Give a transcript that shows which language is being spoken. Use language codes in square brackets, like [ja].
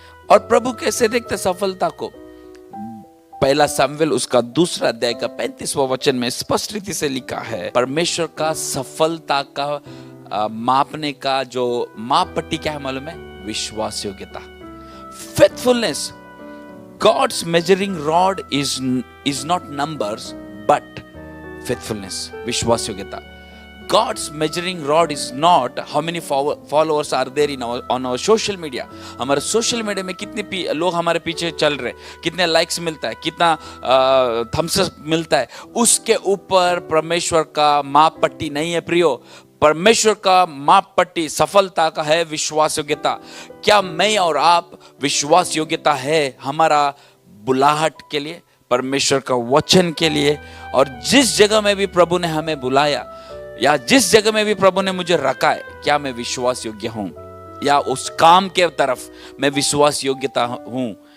[hi] और प्रभु कैसे देखता सफलता को, पहला शमूएल उसका 2 अध्याय का 35वां वचन में स्पष्ट रीति से लिखा है। परमेश्वर का सफलता का मापने का जो मापपट्टी क्या है मालूम है? विश्वास योग्यता, faithfulness. [en] God's measuring rod is not numbers but faithfulness, [hi] विश्वास योग्यता। [en] God's measuring rod is not how many followers are there on our social media। [hi] हमारे सोशल मीडिया में कितने लोग हमारे पीछे चल रहे, कितने लाइक्स मिलता है, कितना थम्स अप मिलता है, उसके ऊपर परमेश्वर का माप पट्टी नहीं है प्रियो। परमेश्वर का माप पट्टी सफलता का है विश्वास योग्यता। क्या मैं और आप विश्वास योग्यता है हमारा बुलाहट के लिए, परमेश्वर का वचन के लिए, और जिस जगह में भी प्रभु ने हमें बुलाया या जिस जगह में भी प्रभु ने मुझे रखा है, क्या मैं विश्वास योग्य हूं, या उस काम के तरफ मैं विश्वास योग्यता हूं।